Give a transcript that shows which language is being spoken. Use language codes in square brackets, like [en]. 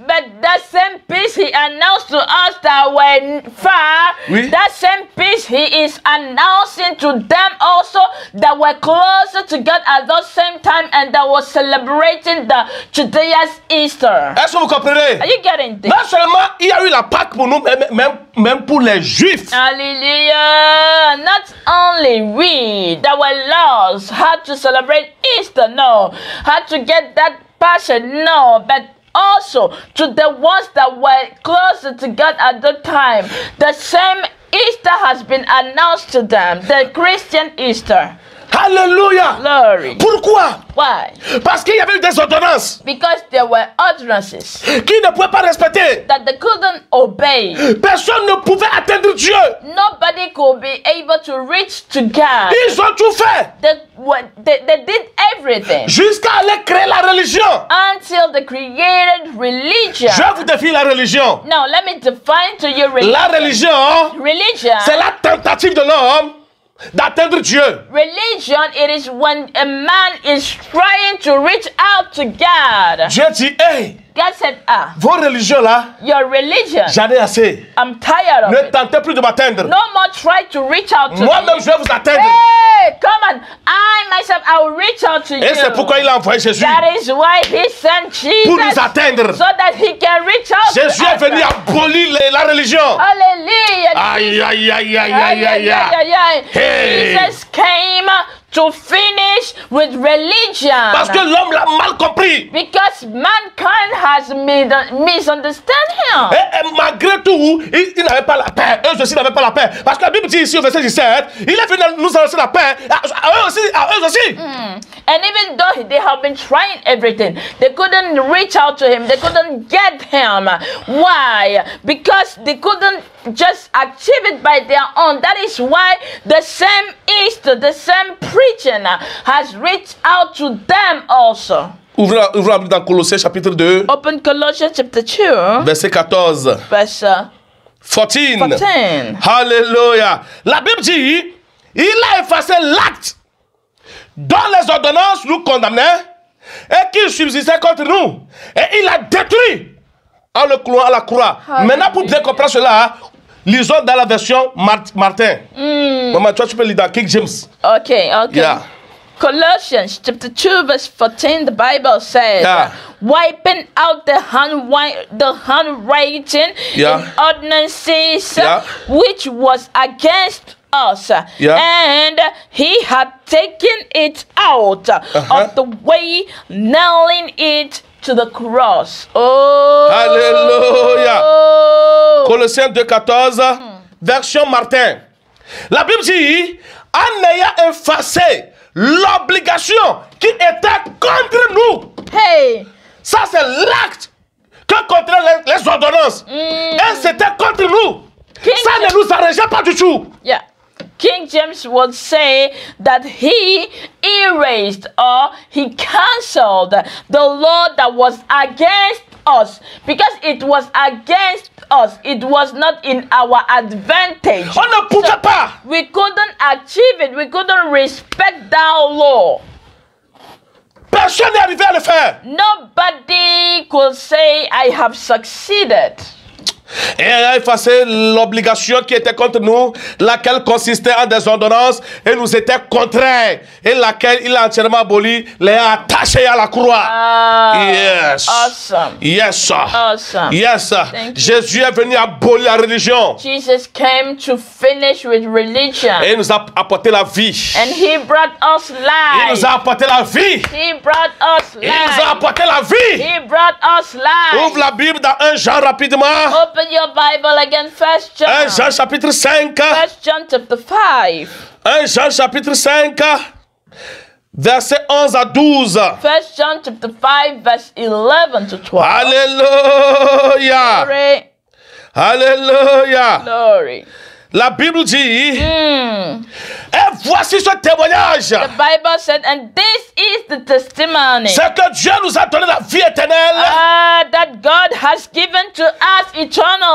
[en] But that same peace He announced to us that were far, that same peace He is announcing to them also that were closer to God at that same time and that was celebrating the Judea's Easter. [fr] Est-ce que vous comprenez? [en] Are you getting this? [fr] Non seulement il y a eu la Pâque pour nous, même pour les Juifs. Hallelujah. [en] Not only we that were lost had to celebrate Easter, no, had to get that passion, no, but also to the ones that were closer to God at the time. The same Easter has been announced to them, the Christian Easter. Alléluia. Glory. [fr] Pourquoi? [en] Why? [fr] Parce qu'il y avait eu des ordonnances. [en] Because there were ordinances [fr] qui ne pouvaient pas respecter. [en] That they couldn't obey. [fr] Personne ne pouvait atteindre Dieu. [en] Nobody could be able to reach to God. [fr] Ils ont tout fait. [en] They did everything. [fr] Jusqu'à aller créer la religion. [en] Until they created religion. [fr] Je vais vous définir la religion. [en] Now let me define to you religion. [fr] La religion, c'est la tentative de l'homme d'atteindre Dieu. [en] Religion, it is when a man is trying to reach out to God. [fr] Dieu dit, hey, [en] God said, [fr] vos religions là, [en] your religion, [fr] j'en ai assez. [en] I'm tired of [fr] Ne tentez plus de m'atteindre. [en] No more try to reach out to me. [fr] Moi-même, je vais vous atteindre. [en] Hey, come on. I myself, I will reach out to you. [fr] Et c'est pourquoi il a envoyé Jésus. [en] That is why He sent Jesus. [fr] Pour nous atteindre. [en] So that He can reach out [fr] Jésus est venu abolir la religion. Hallelujah. Aïe, aïe, aïe, aïe, aïe, aïe, aïe. [en] Hey. Jesus came to finish with religion. [fr] Parce que l'homme l'a mal compris. [en] Because mankind has misunderstood him. [fr] Et malgré tout, il n'avait pas la paix. Eux aussi n'avaient pas la paix. Parce que la Bible dit ici au verset 17, il est venu nous annoncer la paix. À eux aussi. À eux aussi. [en] And even though they have been trying everything, they couldn't reach out to him. They couldn't get him. Why? Because they couldn't just achieve it by their own. That is why the same Easter, the same preaching has reached out to them also. [fr] Ouvrez la Bible dans Colossiens chapitre 2. [en] Open Colossians chapter 2. [fr] Verset 14. [en] Verse 14. Alléluia. [fr] La Bible dit, il a effacé l'acte dont les ordonnances nous condamnaient et qui subsistait contre nous. Et il a détruit en le clouant à la croix. Maintenant, pour bien comprendre cela, lisons dans la version Martin. Maman, toi, tu peux lire dans King James. [en] Okay. Yeah. Colossians chapter 2 verse 14, the Bible says, wiping out the handwriting in ordinances which was against us, and he had taken it out of the way, nailing it to the cross. Oh, [fr] Alléluia. Colossiens 2:14, version Martin. La Bible dit, en ayant effacé l'obligation qui était contre nous. Ça c'est l'acte que contraient les ordonnances. Et c'était contre nous. Ça ne nous arrangeait pas du tout. [en] Yeah. King James would say that he erased or he cancelled the law that was against us, because it was against us. It was not in our advantage. [fr] On ne pouvait pas. [en] We couldn't achieve it. We couldn't respect that law. [fr] Personne n'est arrivé à le faire. [en] Nobody could say, I have succeeded. [fr] Et il a effacé l'obligation qui était contre nous, laquelle consistait en des ordonnances et nous était contraire, et laquelle il a entièrement aboli, les a attachés à la croix. [en] Yes. Awesome. Yes, sir. Awesome. Yes, sir. [fr] Jésus est venu abolir la religion. [en] Jesus came to finish with religion. [fr] Et il nous a apporté la vie. [en] And he brought us life. [fr] Il nous a apporté la vie. [en] He brought us life. [fr] Il nous a apporté la vie. [en] He brought us life. [fr] Ouvre la Bible dans 1 Jean rapidement. [en] Open your Bible again, 1 John. [fr] 1 Jean chapitre 5. [en] 1 John chapter 5. [fr] 1 Jean chapitre 5. Verset 11 à 12. [en] 1 John chapter 5 verse 11 to 12. Alléluia. Glory. Alléluia. Glory. [fr] La Bible dit, et voici ce témoignage. [en] The Bible said, and this is the testimony. [fr] C'est que Dieu nous a donné la vie éternelle. [en] That God has given to us eternal